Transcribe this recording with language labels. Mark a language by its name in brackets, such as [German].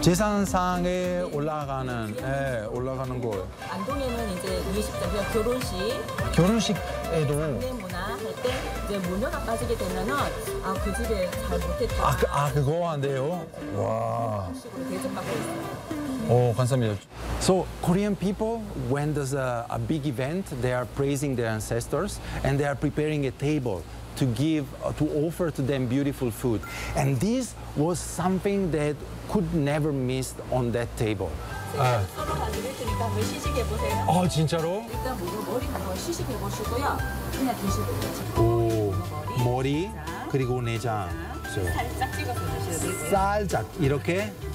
[Korean] 제사상에 올라가는, 예, 올라가는 거예요. 안동에는 이제 음식점이요. 결혼식. 결혼식에도. 이제 문어가 빠지게 되면은 아, 그 집에 잘 못했다. 아, 그거 안 돼요? 와. 음식으로 대접받고 있어요. 오, 감사합니다. [English] So Korean people, when there's a big event, they are praising their ancestors and they are preparing a table to give, to offer to them beautiful food. And this was something that could never miss on that table. [Korean] 서로 다 드렸으니까 한번 시식해 보세요. 아, 진짜로? 일단 모두 머리 한번 시식해 보시고요. 그냥 드시고요. 오, 머리 내장. 그리고 내장. 살짝 찍어서 드셔야 돼요. 살짝 이렇게.